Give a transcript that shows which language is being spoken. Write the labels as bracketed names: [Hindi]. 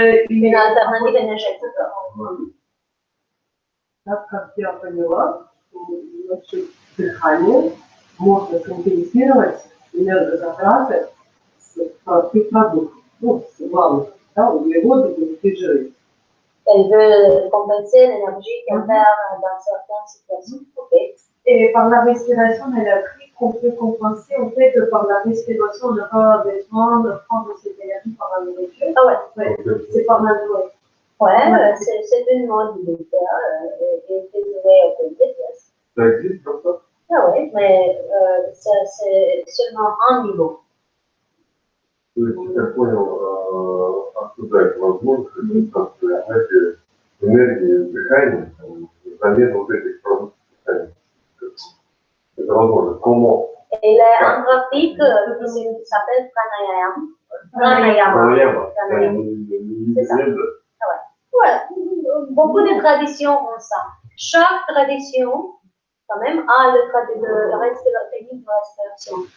[French] Une alternative énergétique. [Russian] Так как я поняла, что насчет дыхания можно компенсировать энергозатраты с простых продуктов, с главных, углеводы, белки, жиры. [French] Elle veut compenser l'énergie qu'elle perd dans certaines situations. Okay. Et par la respiration, elle a appris qu'on peut compenser. En fait, par la respiration, on n'a pas besoin de prendre cette énergie par la nourriture. Ah ouais. C'est par la nourriture. Ouais, c'est une mode militaire et c'est une [English] way of thinking, yes. [French] Ça existe comme ça? Ah oui, mais c'est seulement un niveau. [Russian] То есть, я понял, откуда это возможно, что энергии дыхания взамен вот этих продуктов питания. Это возможно. [French] Comment? Il y a un pratique qui s'appelle Pranayama. C'est ça. Ouais, beaucoup de traditions ont ça. Chaque tradition, quand même, a la technique de respiration.